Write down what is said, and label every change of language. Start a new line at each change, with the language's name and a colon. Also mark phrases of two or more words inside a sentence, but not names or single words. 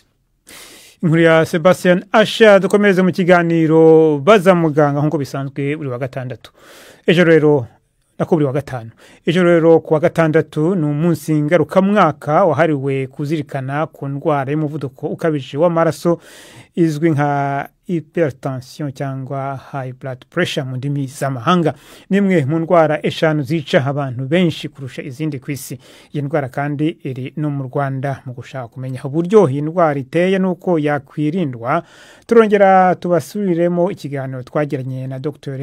Kinyarwanda: Inkuru ya Sebastian Asha. Dukomereze mu kiganiro baza muganga nkuko bisanzwe buri wa gatandatu. Ejo rero nakuburi wa gatanu. Ejo rero kuwa gatandatu ni umunsi ngarukamwaka wahariwe kuzirikana ku ndwara y'umuvuduko ukabije w'amaraso izwi nka hypertension cyangwa
English: high blood pressure
Kinyarwanda: mu ndimi z'amahanga. Nimwe mu ndwara 5 zica abantu benshi kurusha izindi ku isi. Iyi ndwara kandi iri no mu Rwanda. Mu gushaka kumenya uburyo iyi ndwara iteye nuko yakwirindwa, turongera tubasubiriremo ikiganiro twagiranye na Dr.